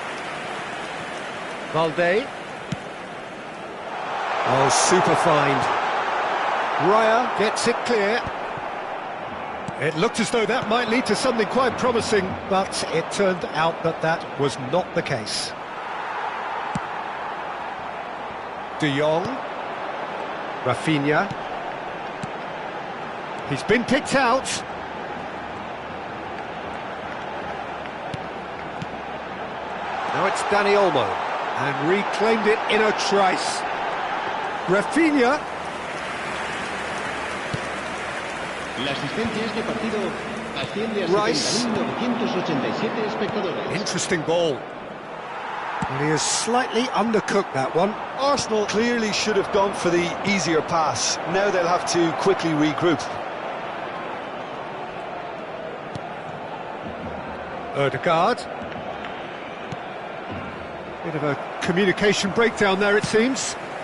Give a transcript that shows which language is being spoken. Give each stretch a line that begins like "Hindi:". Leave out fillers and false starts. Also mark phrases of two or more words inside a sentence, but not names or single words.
English: Valde. Oh, super find. Raya gets it clear. It looked as though that might lead to something quite promising, but it turned out that that was not the case. De Jong. Rafinha. He's been picked out. Now it's Dani Olmo, and reclaimed it in a trice. Rafinha.
Spanish: La asistencia a este partido asciende a
English: Rice.
Spanish: 70.987 espectadores.
English: Interesting ball. And he has slightly undercooked that one. Arsenal clearly should have gone for the easier pass. Now they'll have to quickly regroup. Ødegaard. Bit of a communication breakdown there, it seems.